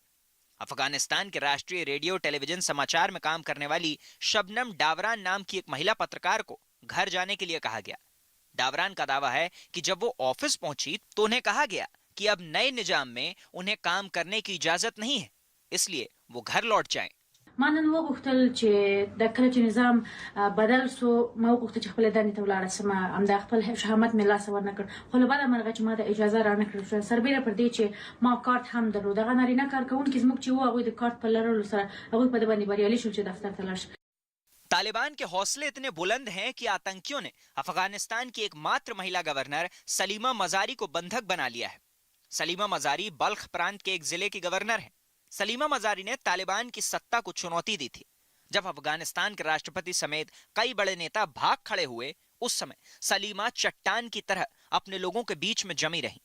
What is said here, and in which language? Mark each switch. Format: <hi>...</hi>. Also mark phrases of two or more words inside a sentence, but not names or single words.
<hi>अफगानिस्तान के राष्ट्रीय रेडियो टेलीविजन समाचार में काम करने वाली शबनम डावरान नाम की एक महिला पत्रकार को घर जाने के लिए कहा गया। डावरान का दावा है कि जब वो ऑफिस पहुंची तो उन्हें कहा गया कि अब नए निजाम में उन्हें काम करने की इजाजत नहीं है, इसलिए वो घर लौट जाएं।</hi> <ps>ما نن وغوښتل چې د کله چې نظام بدل سو ما وغوښتل چې خپل دندې ته ولاړ سم ام د خپل شهامت مې لاس ور نه کړ خو له بعد مرغه چې ما د اجازه را نه کړ سربېره پر دې چې ما کارت هم درلود هغه نارینه کارکونکي زموږ چې وو هغه د کارت په لرلو سره هغه په باندې بریالي شول چې دفتر ته لاړ شي।</ps> <hi>तालिबान के हौसले इतने बुलंद हैं कि आतंकियों ने अफगानिस्तान की एकमात्र महिला गवर्नर सलीमा मजारी को बंधक बना लिया है। सलीमा मजारी बल्ख प्रांत के एक जिले की गवर्नर हैं। सलीमा मजारी ने तालिबान की सत्ता को चुनौती दी थी। जब अफगानिस्तान के राष्ट्रपति समेत कई बड़े नेता भाग खड़े हुए उस समय सलीमा चट्टान की तरह अपने लोगों के बीच में जमी रही।</hi>